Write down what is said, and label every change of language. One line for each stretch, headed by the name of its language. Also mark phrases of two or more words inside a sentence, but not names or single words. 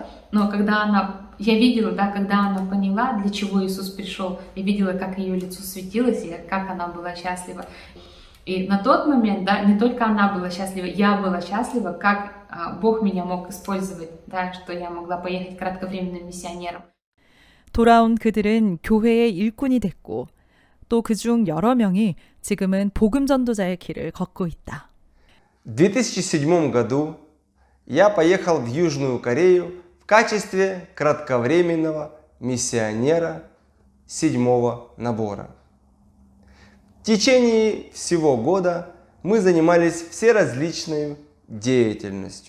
Russian: Но когда я видела, да, когда она поняла, для чего Иисус пришел, я видела, как ее лицо светилось и как она была счастлива. И на тот момент, да, не только она была счастлива, я была счастлива, как Бог меня мог использовать, да, что я могла поехать кратковременным миссионером.
Korean: 돌아온 그들은 교회의 일꾼이 됐고 또 그중 여러 명이 지금은 복음 전도자의 길을 걷고 있다.
Russian: В 2007 году я поехал в Южную Корею в качестве кратковременного миссионера 7-го набора. В течение всего года мы занимались всеразличной деятельностью.